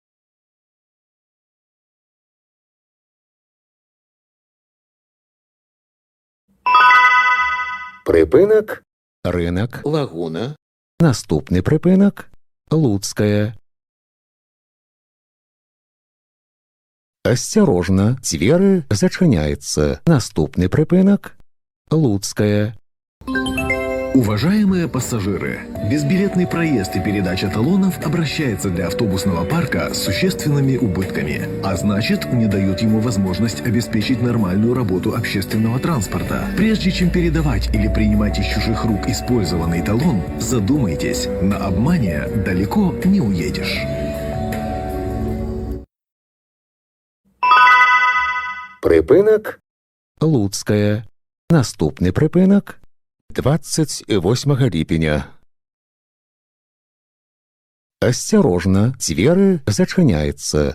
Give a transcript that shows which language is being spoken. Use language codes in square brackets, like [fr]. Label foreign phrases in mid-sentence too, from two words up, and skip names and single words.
[be] Прыпынак – рынак Лагуна. Наступны прыпынак – Луцкая. Асцярожна, дзверы зачыняецца. Наступны прыпынак – Луцкая. [ru] Уважаемые пассажиры, безбилетный проезд и передача талонов обращается для автобусного парка с существенными убытками, а значит, не дает ему возможность обеспечить нормальную работу общественного транспорта. Прежде чем передавать или принимать из чужих рук использованный талон, задумайтесь, на обмане далеко не уедешь. [be] Прыпынак – Луцкая. Наступны прыпынак – 28 ліпеня. Асцярожна, дзверы зачыняецца.